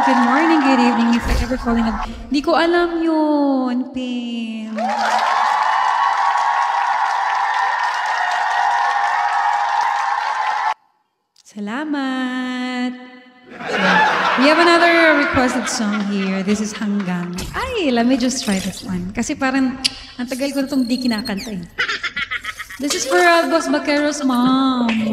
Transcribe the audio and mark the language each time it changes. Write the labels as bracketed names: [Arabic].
[English] Good morning, good evening. If I ever falling up. [Filipino] Di ko alam yun, [English] Pim. [Filipino] Salamat. [English] We have another requested song here. This is Hanggang. Ay, let me just try this one. [Filipino] Kasi parang, ang tagal ko na itong di kinakanta eh. [English] This is for Boss Baquero's mom.